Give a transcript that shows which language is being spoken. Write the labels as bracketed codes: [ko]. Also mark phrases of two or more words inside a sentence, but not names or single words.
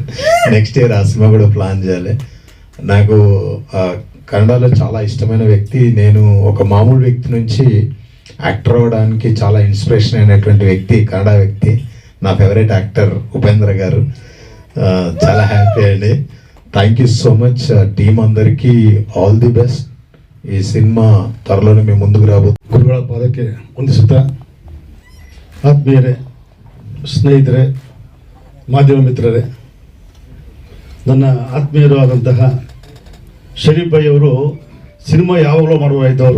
[en] next year [te] ఆ సినిమా కూడా ప్లాన్ చేయాలి. నాకు కన్నడలో చాలా ఇష్టమైన వ్యక్తి. నేను ఒక మామూలు వ్యక్తి నుంచి యాక్టర్ అవ్వడానికి చాలా ఇన్స్పిరేషన్ అయినటువంటి వ్యక్తి, కన్నడ వ్యక్తి, నా [en] favourite actor [te] ఉపేంద్ర గారు. చాలా హ్యాపీ అండి. [en] thank you so much team [te] అందరికీ. [en] All the best. [kn] ಈ ಸಿನಿಮಾ ತ್ವರಲೋನೆ మేము ಮುಂದಕ್ಕೆ ರಾಬಹುದು. ಗುರುಗಳ ಪಾದಕ್ಕೆ ವಂದಿಸುತ್ತಾ, ಆತ್ಮೀಯರೇ, ಸ್ನೇಹಿತರೆ, ಮಾಧ್ಯಮ ಮಿತ್ರರೇ, ನನ್ನ ಆತ್ಮೀಯರು ಆದಂತಹ ಶರೀಫ್ ಭಾಯಿ ಅವರು ಸಿನಿಮಾ ಯಾವಾಗಲೂ ಮಾಡುವಾಯ್ತವರು.